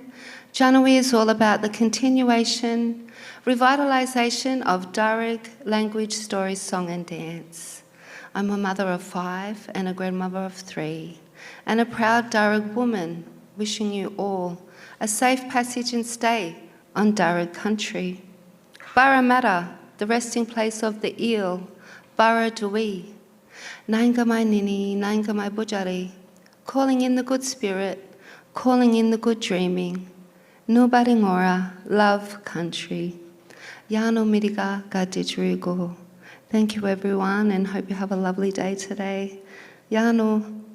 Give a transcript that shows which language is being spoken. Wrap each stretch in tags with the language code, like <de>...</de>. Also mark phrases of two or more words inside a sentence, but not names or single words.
<en>Janui is all about the continuation, revitalisation of Darug language, story, song and dance. I'm a mother of 5 and a grandmother of 3, and a proud Darug woman, wishing you all a safe passage and stay on Darug country. Barramata, the resting place of the eel, Barradui.</en> <xdk>Nanga mai nini, nanga mai bujari,</xdk> <en>calling in the good spirit, calling in the good dreaming. Nubaringora, love country.</en> <xdk>Yano miriga gadijrigo.</xdk> <en>Thank you everyone and hope you have a lovely day today. Yano.</en>